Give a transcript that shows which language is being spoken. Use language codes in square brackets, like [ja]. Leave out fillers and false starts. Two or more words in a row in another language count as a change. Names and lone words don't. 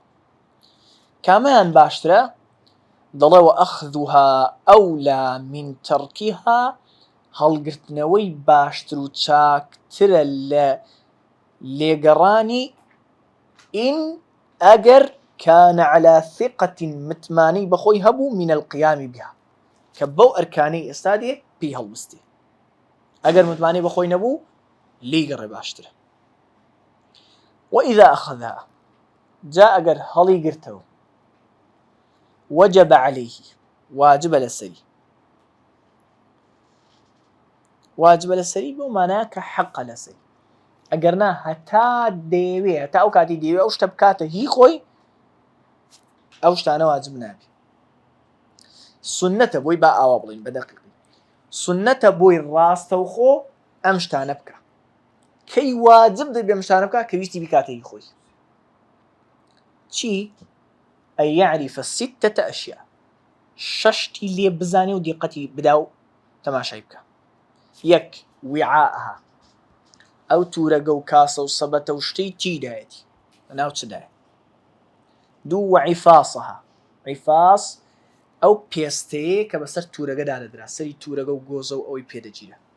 [ckb] کامیان باشترە؟ دەڵێ [ar] وەئەخذوها ئەولا من تەرکیها، [ckb] هەڵگرتنەوەی باشتر و چاکترە لە لێگەڕانی ئین ئەگەر [ar] کان على ثقة [ckb] متمانی بەخۆی هەبوو [ar] من القیام بها، [ckb] کە بەو ئەرکانەی ئێستا دێ پێی هەڵبستێ. ئەگەر متمانی بەخۆی نەبوو لێگەڕێ باشترە. [ar] وإذا أخذها، [ckb] جا ئەگەر هەڵی گرتەوە [ar] وجب عليه، [ckb] واجب لەسەری، واجب لەسەری بۆ مانایە کە حەقە لەسەری، ئەگەر نا هەتا دەیەوێ، هەتا ئەو کاتی دەیەوێ ئەو شتە بکاتە هی خۆی، ئەو شتانە واجب نابێ. سنەتە بۆی با ئاوا بڵین بە دەقیقی، سنەتە بۆی ڕاستەوخۆ ئەم شتانە بکە. کەی واجب دەبێ ئەم شتانە بکە؟ کە ویستی بیکاتە هی خۆی. چی؟ [ar] أن يعرف 6 أشياء، [ckb] ششتی لێ بزانێ و دیقەتی بدا و تەماشای بکە. یەک وعاءها، ئەو تورەگە و کاسە و سەبەتە و شتەی چیدایەتی، لەناو چدایە. دوو وعیفاسها، عیفاس ئەو پێستەیە کە بەسەر تورەگەدا دەدرا، سەری تورەگە و گۆزە و ئەوەی پێدەگیرە.